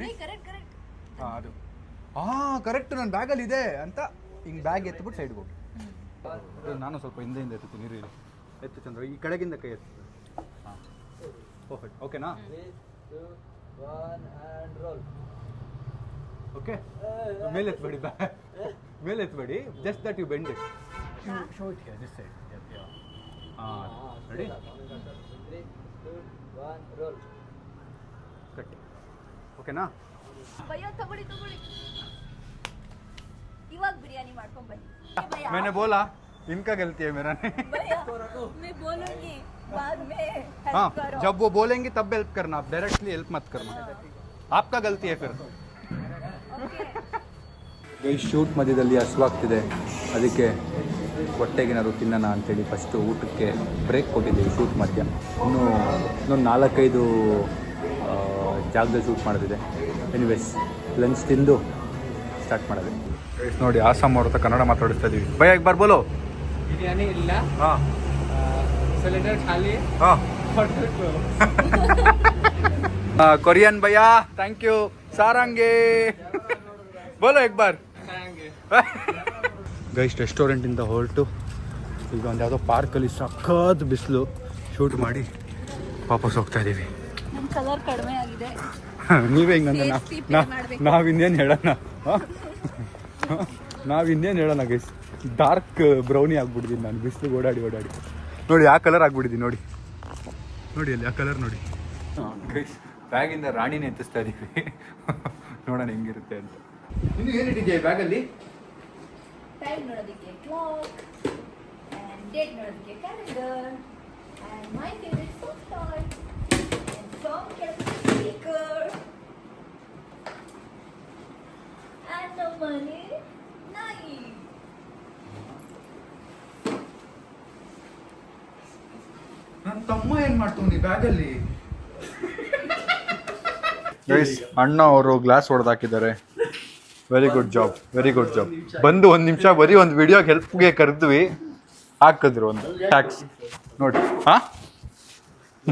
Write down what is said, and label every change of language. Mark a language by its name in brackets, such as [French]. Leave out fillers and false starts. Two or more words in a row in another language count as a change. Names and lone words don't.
[Kannada] ಅದು ಕರೆಕ್ಟ್ ನನ್ನ ಬ್ಯಾಗಲ್ಲಿ ಇದೆ ಅಂತ ಹಿಂಗೆ ಬ್ಯಾಗ್ ಎತ್ಬಿಟ್ಟು ಸೈಡ್ಗೆ ಹೋಗಿ. ನಾನು ಸ್ವಲ್ಪ ಹಿಂದೆ ಎತ್ತುತ್ತೀನಿ. ನೀರು ಎತ್ತು ಚಂದ್ರ. ಈ ಕಡೆಗಿಂದ ಕೈ ಎತ್ತು. ಪರ್ಫೆಕ್ಟ್. ಓಕೆನಾ? ಓಕೆ. ಮೇಲೆ ಎತ್ತಬೇಡಿ, ಮೇಲೆ ಎತ್ತಬೇಡಿ. [English] just that you bend it. Show it here, this side. Ready? [Kannada] ಕಟ್. ಓಕೆನಾ? ತಗೊಳ್ಳಿ. ಇವಾಗ ಬಿರಿಯಾನಿ ಮಾಡ್ಕೊಂಡ್ ಬನ್ನಿ. [Hindi] मैंने बोला इनका गलती है, मेरा नहीं. मैं बोलूंगी बाद में हेल्प हाँ, करो. जब वो बोलेंगे तब हेल्प करना. आप [English] directly help [Hindi] मत करना. आपका गलती है फिर. [Kannada] ಗೈಸ್, ಶೂಟ್ ಮಧ್ಯದಲ್ಲಿ ಹಸುವಾಗ್ತಿದೆ. ಅದಕ್ಕೆ ಹೊಟ್ಟೆಗೇನಾದ್ರು ತಿನ್ನೋಣ ಅಂತೇಳಿ ಫಸ್ಟು ಊಟಕ್ಕೆ ಬ್ರೇಕ್ ಕೊಟ್ಟಿದ್ದೀವಿ. ಶೂಟ್ ಮಧ್ಯ ಇನ್ನೊಂದು 4-5 ಜಾಗದಲ್ಲಿ ಶೂಟ್ ಮಾಡೋದಿದೆ. [English] anyways, lunch [Kannada] ತಿಂದು ಸ್ಟಾರ್ಟ್ ಮಾಡೋದು. ನೋಡಿ, ಆಸಾಮ್ ಅವ್ರ ಹತ್ರ ಕನ್ನಡ ಮಾತಾಡಿಸ್ತಾ ಇದೀವಿ. [Hindi] ಭಯ एक बार बोलो. [Kannada] ಬಿರಿಯಾನಿ ಇಲ್ಲ. ಸಿಲಿಂಡರ್ ಖಾಲಿ. [Hindi] कोरियन भैया, [English] thank you. [Hindi] सारंगे बोलो एक बार. [Kannada] ಗೈಸ್, ರೆಸ್ಟೋರೆಂಟಿಂದ ಹೊರಟು ಈಗ ಒಂದು ಯಾವುದೋ ಪಾರ್ಕಲ್ಲಿ ಸಖತ್ ಬಿಸಿಲು ಶೂಟ್ ಮಾಡಿ ವಾಪಸ್ ಹೋಗ್ತಾ ಇದ್ದೀವಿ. ನನ್ನ ಕಲರ್ ಕಡಿಮೆ ಆಗಿದೆ. ನೀವೇ ಹಿಂಗಂದ್ರೆ ನಾವಿನ್ನೇನು ಹೇಳೋಣ ಗೈಸ್. [English] dark browny [Kannada] ಆಗ್ಬಿಟ್ಟಿದ್ದೀನಿ ನಾನು ಬಿಸಿಲು ಓಡಾಡಿ. ನೋಡಿ ಆ ಕಲರ್ ಆಗ್ಬಿಟ್ಟಿದ್ದೀನಿ. ನೋಡಿ ಅಲ್ಲಿ ಆ ಕಲರ್ ನೋಡಿ. ಗೈಸ್, ಬ್ಯಾಗಿಂದ ರಾಣಿನೇ ಎತ್ತಿಸ್ತಾ ಇದ್ದೀವಿ. ನೋಡೋಣ ಹೆಂಗಿರುತ್ತೆ ಅಂತ. ಇನ್ನು ಏನಿಟ್ಟಿದೆಯಾ ಬ್ಯಾಗಲ್ಲಿ? ಟೈಮ್ ನೋಡೋದಕ್ಕೆ ಕ್ಲಾಕ್, [English] and date [Kannada] ನೋಡೋದಕ್ಕೆ ಕ್ಯಾಲೆಂಡರ್, [English] and my favorite soft toy, and song ಕೇಳೋದಕ್ಕೆ ಸ್ಪೀಕರ್, and the money knife. [Kannada] ನನ್ನ ತಮ್ಮ ಏನು ಮಾಡ್ತೀನಿ ಬ್ಯಾಗಲ್ಲಿ? ಗೈಸ್, ಅಣ್ಣ ಅವರು ಗ್ಲಾಸ್ ಹೊಡೆದಾಕಿದ್ದಾರೆ. [English] very good job. [Kannada] ಬಂದು 1 ನಿಮಿಷ ಬರೀ ಒಂದು ವಿಡಿಯೋಗೆ ಹೆಲ್ಪ್ಗೆ ಕರೆದ್ವಿ, ಹಾಕಿದ್ರು ಒಂದು ಟ್ಯಾಕ್ಸ್ ನೋಡಿ.